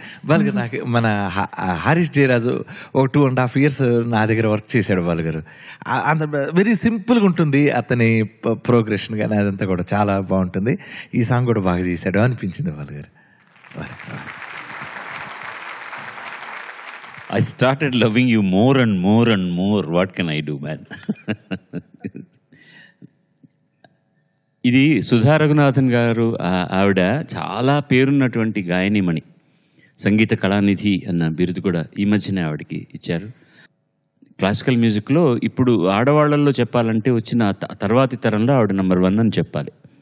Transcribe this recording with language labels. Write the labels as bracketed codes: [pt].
[te] వాళ్ళకి నాకు మన హరీష్ జయరాజు ఒక 2.5 years నా దగ్గర వర్క్ చేశాడు వాళ్ళగారు. అంత వెరీ సింపుల్గా ఉంటుంది అతని ప్రోగ్రెషన్ కానీ అదంతా కూడా చాలా బాగుంటుంది. ఈ సాంగ్ కూడా బాగా చేశాడు అనిపించింది వాళ్ళగారు. [en] I started loving you more and more and more. What can I do, man? [te] ఇది సుధా రఘునాథన్ గారు, ఆవిడ చాలా పేరున్నటువంటి గాయనిమణి, సంగీత కళానిధి అన్న బిరుదు కూడా ఈ మధ్యనే ఆవిడకి ఇచ్చారు. క్లాసికల్ మ్యూజిక్లో ఇప్పుడు ఆడవాళ్లలో చెప్పాలంటే వచ్చిన తర్వాతి తరంలో ఆవిడ నెంబర్ 1 అని చెప్పాలి.